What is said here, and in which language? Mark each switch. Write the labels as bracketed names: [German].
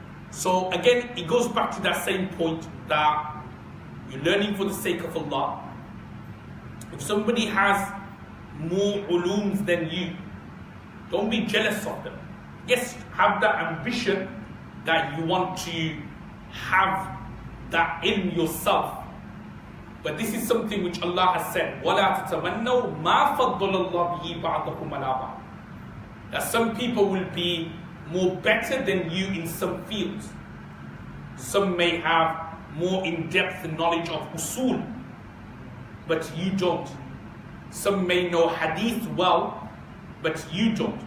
[English] So again, it goes back to that same point that you're learning for the sake of Allah. If somebody has more ulums than you, don't be jealous of them. Yes, have that ambition that you want to have that in yourself. But this is something which Allah has said, [Arabic] وَلَا تَتَمَنَّوْا مَا فَضَّلَ اللَّهُ بِهِ بَعْضَكُمْ عَلَىٰ بَعْضٍ. [English] That some people will be more better than you in some fields. Some may have more in-depth knowledge of usul, but you don't. Some may know hadith well, but you don't.